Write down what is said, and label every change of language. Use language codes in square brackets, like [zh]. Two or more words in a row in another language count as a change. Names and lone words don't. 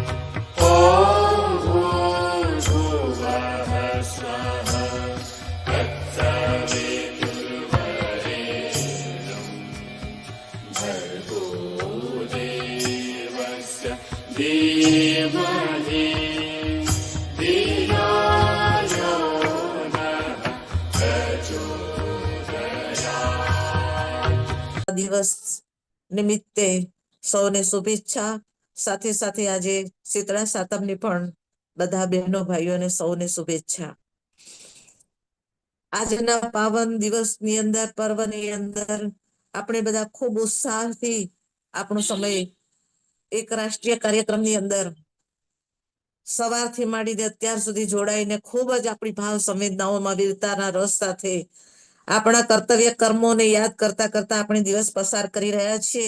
[sa] ॐ भूर्भुवः स्वः तत्सवितुर्वरेण्यं भर्गो देवस्य धीमहि धियो यो नः प्रचोदयात्। [gu] દિવસ નિમિત્તે સૌને શુભેચ્છા. સાથે સાથે આજે શીતળા સાતમની પણ બધા બહેનો ભાઈઓને સૌને શુભેચ્છા. આજના પાવન દિવસની અંદર, પર્વની અંદર આપણે બધા ખૂબ ઉત્સાહથી આપણો સમય એક રાષ્ટ્રીય કાર્યક્રમની અંદર સવારથી માંડીને અત્યાર સુધી જોડાઈને ખૂબ જ આપણી ભાવ સંવેદનાઓમાં વીરતાના રસ સાથે આપણા કર્તવ્ય કર્મોને યાદ કરતા કરતા આપણે દિવસ પસાર કરી રહ્યા છીએ.